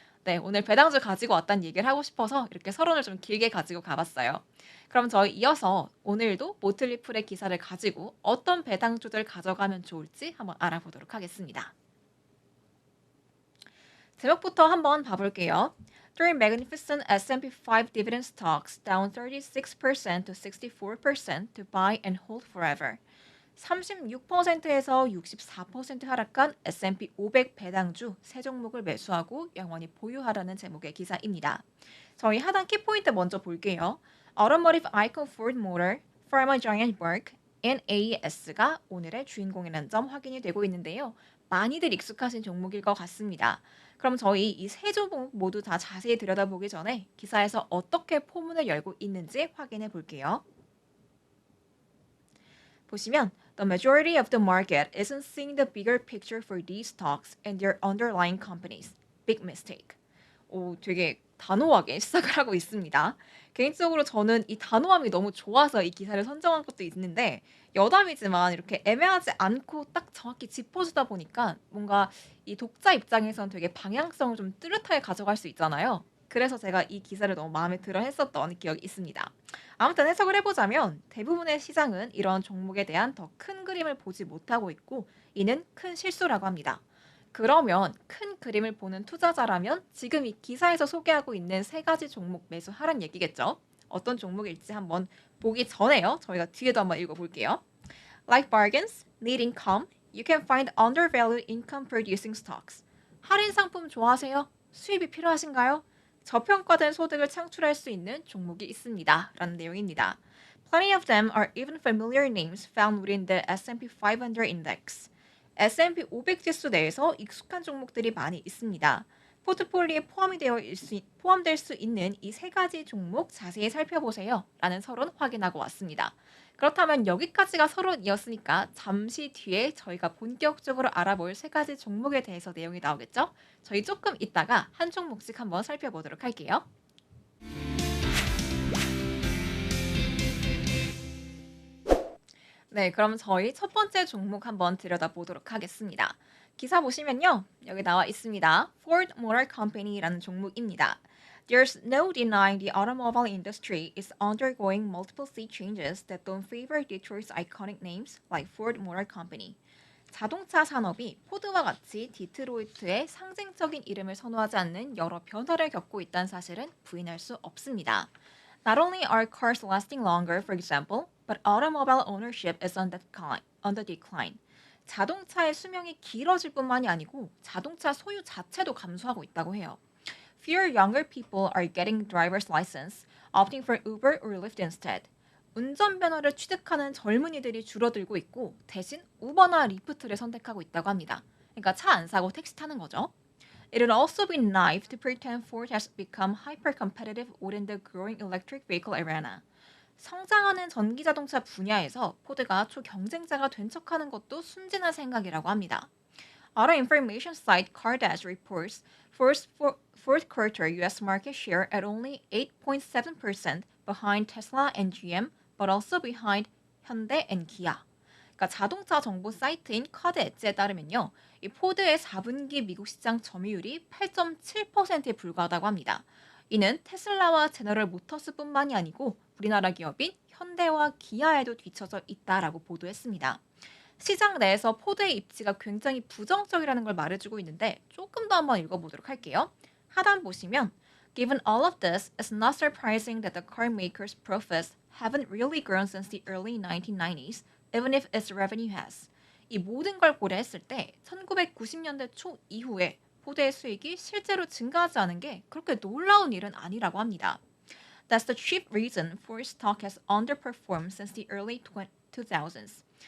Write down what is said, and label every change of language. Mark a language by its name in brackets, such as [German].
[Korean] 네, 오늘 배당주 가지고 왔다는 얘기를 하고 싶어서 이렇게 서론을 좀 길게 가지고 가봤어요. 그럼 저희 이어서 오늘도 모틀리풀의 기사를 가지고 어떤 배당주들 가져가면 좋을지 한번 알아보도록 하겠습니다. 제목부터 한번 봐볼게요. [English] Three magnificent S&P 5 dividend stocks down 36% to 64% to buy and hold forever. [Korean] 36%에서 64% 하락한 S&P 500 배당주 세 종목을 매수하고 영원히 보유하라는 제목의 기사입니다. 저희 하단 키포인트 먼저 볼게요. [English] Automotive icon Ford Motor, Pharma Giant Merck, NAS가 [Korean] 오늘의 주인공이라는 점 확인이 되고 있는데요. 많이들 익숙하신 종목일 것 같습니다. 그럼 저희 이 세 종목 모두 다 자세히 들여다보기 전에 기사에서 어떻게 포문을 열고 있는지 확인해 볼게요. 보시면 [English] The majority of the market isn't seeing the bigger picture for these stocks and their underlying companies. Big mistake. [Korean] 오, 되게 단호하게 시작을 하고 있습니다. 개인적으로 저는 이 단호함이 너무 좋아서 이 기사를 선정한 것도 있는데 여담이지만 이렇게 애매하지 않고 딱 정확히 짚어주다 보니까 뭔가 이 독자 입장에선 되게 방향성을 좀 뚜렷하게 가져갈 수 있잖아요. 그래서 제가 이 기사를 너무 마음에 들어 했었던 기억이 있습니다. 아무튼 해석을 해보자면 대부분의 시장은 이런 종목에 대한 더 큰 그림을 보지 못하고 있고 이는 큰 실수라고 합니다. 그러면 큰 그림을 보는 투자자라면 지금 이 기사에서 소개하고 있는 세 가지 종목 매수하란 얘기겠죠. 어떤 종목일지 한번 보기 전에요. 저희가 뒤에도 한번 읽어볼게요. [English] Like bargains, need income, you can find undervalued income producing stocks. [Korean] 할인 상품 좋아하세요? 수입이 필요하신가요? 저평가된 소득을 창출할 수 있는 종목이 있습니다. 라는 내용입니다. [English] Plenty of them are even familiar names found within the S&P 500 index. [Korean] S&P 500 지수 내에서 익숙한 종목들이 많이 있습니다. 포트폴리오에 포함될 수 있는 이 세 가지 종목 자세히 살펴보세요. 라는 서론 확인하고 왔습니다. 그렇다면 여기까지가 서론이었으니까 잠시 뒤에 저희가 본격적으로 알아볼 세 가지 종목에 대해서 내용이 나오겠죠? 저희 조금 이따가 한 종목씩 한번 살펴보도록 할게요. 네, 그럼 저희 첫 번째 종목 한번 들여다보도록 하겠습니다. 기사 보시면요. 여기 나와 있습니다. [English] Ford Motor Company라는 [Korean] 종목입니다. [English] There's no denying the automobile industry is undergoing multiple sea changes that don't favor Detroit's iconic names like Ford Motor Company. [Korean] 자동차 산업이 포드와 같이 디트로이트의 상징적인 이름을 선호하지 않는 여러 변화를 겪고 있다는 사실은 부인할 수 없습니다. [English] Not only are cars lasting longer, for example, but automobile ownership is on the decline. [Korean] 자동차의 수명이 길어질 뿐만이 아니고 자동차 소유 자체도 감소하고 있다고 해요. [English] Fewer younger people are getting driver's license, opting for Uber or Lyft instead. [Korean] 운전면허를 취득하는 젊은이들이 줄어들고 있고 대신 우버나 리프트를 선택하고 있다고 합니다. 그러니까 차 안 사고 택시 타는 거죠. [English] It would also be naive to pretend Ford has become hyper-competitive within the growing electric vehicle arena. [Korean] 성장하는 전기자동차 분야에서 포드가 초경쟁자가 된 척하는 것도 순진한 생각이라고 합니다. [English] Auto information site CarDash reports fourth quarter U.S. market share at only 8.7% behind Tesla and GM, but also behind 현대 and Kia. [Korean] 그러니까 자동차 정보 사이트인 카드 엣지에 따르면요. 이 포드의 4분기 미국 시장 점유율이 8.7%에 불과하다고 합니다. 이는 테슬라와 제너럴 모터스뿐만이 아니고 우리나라 기업인 현대와 기아에도 뒤처져 있다라고 보도했습니다. 시장 내에서 포드의 입지가 굉장히 부정적이라는 걸 말해주고 있는데 조금 더 한번 읽어보도록 할게요. 하단 보시면 [English] Given all of this, it's not surprising that the car maker's profits haven't really grown since the early 1990s, even if its revenue has. [Korean] 이 모든 걸 고려했을 때 1990년대 초 이후에 포드의 수익이 실제로 증가하지 않은 게 그렇게 놀라운 일은 아니라고 합니다. [English] That's the chief reason Ford stock has underperformed since the early 2000s.